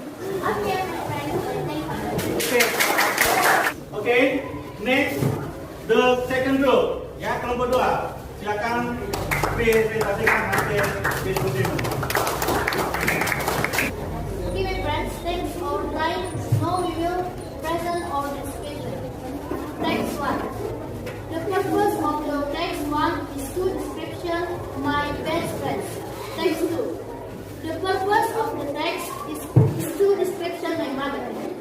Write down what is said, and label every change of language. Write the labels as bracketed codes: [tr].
[en] Okay, my friend, thank you. Okay, next the second group. [id] Ya, kelompok 2. Silakan presentasikan hasil diskusimu. [en] Okay, my friends, thanks for time. Now we will present our discussion. Text 1. The purpose of the text 1 is to description my best friends. Text 2. The purpose of the text is to description my mother.